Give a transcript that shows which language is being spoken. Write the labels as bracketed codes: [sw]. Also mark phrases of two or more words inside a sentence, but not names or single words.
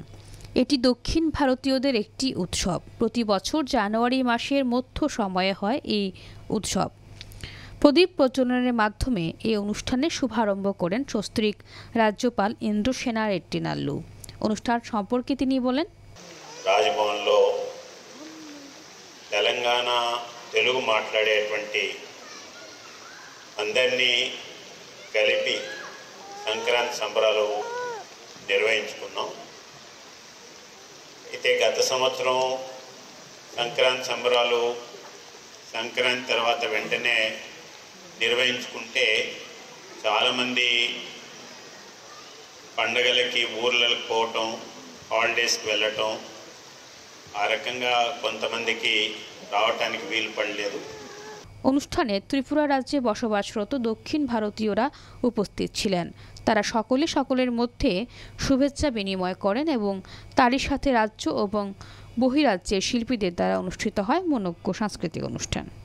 [bn] এটি দক্ষিণ ভারতীয়দের একটি উৎসব। প্রতি বছর জানুয়ারি মাসের মধ্য সময়ে হয় এই উৎসব। প্রদীপ প্রজ্বলনের মাধ্যমে এই অনুষ্ঠানের শুভারম্ভ করেন সস্ত্রীক রাজ্যপাল ইন্দ্রসেনা রেড্ডি নাল্লু। অনুষ্ঠান সম্পর্কে তিনি বলেন, [te] రాజ్భవన్లో తెలంగాణ తెలుగు మాట్లాడేటువంటి అందరినీ కలిపి సంక్రాంతి సంబరాలు నిర్వహించుకున్నాం. అయితే గత సంవత్సరం సంక్రాంతి సంబరాలు సంక్రాంతి తర్వాత వెంటనే నిర్వహించుకుంటే చాలామంది పండగలకి ఊర్లకు పోవటం, హాలిడేస్కి వెళ్ళటం, ఆ రకంగా కొంతమందికి రావటానికి వీలు పడలేదు। [bn] অনুষ্ঠানে ত্রিপুরা রাজ্যে বসবাসরত দক্ষিণ ভারতীয়রা উপস্থিত ছিলেন। তারা সকলে সকলের মধ্যে শুভেচ্ছা বিনিময় করেন এবং তারই সাথে রাজ্য এবং বহিরাজ্যের শিল্পীদের দ্বারা অনুষ্ঠিত হয় মনোজ্ঞ সাংস্কৃতিক অনুষ্ঠান।